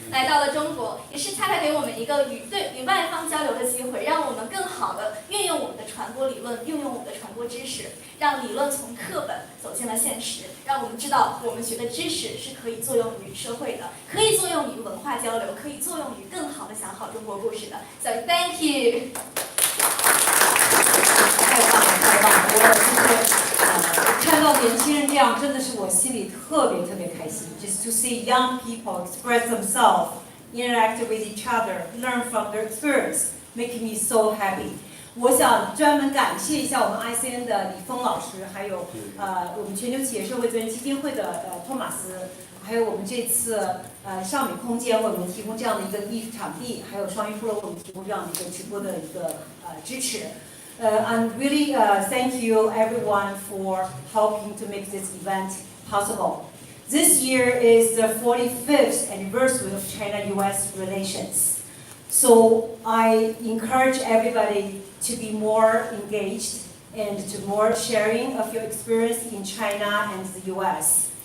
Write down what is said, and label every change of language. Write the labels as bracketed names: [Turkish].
[Chinese] 来到了中国，也是恰恰给我们一个与外方交流的机会，让我们更好的运用我们的传播理论，运用我们的传播知识，让理论从课本走进了现实，让我们知道我们学的知识是可以作用于社会的，可以作用于文化交流，可以作用于更好的讲好中国故事的。 [English] So thank you。 [Chinese] 太棒了，太棒了！我就是看到年轻人这样，真的是我心里特别特别开心。 [English] Just to see young people express themselves, interact with each other, learn from their experience, making me so happy. [Chinese] 我想专门感谢一下我们 ICN 的李峰老师，还有我们全球企业社会责任基金会的托马斯，还有我们这次尚美空间为我们提供这样的一个艺术场地，还有双语部落为我们提供这样的一个直播的一个支持。 [English] And really thank you everyone for helping to make this event possible. This year is the 45th anniversary of China-US relations. So I encourage everybody to be more engaged and to more sharing of your experience in China and the US.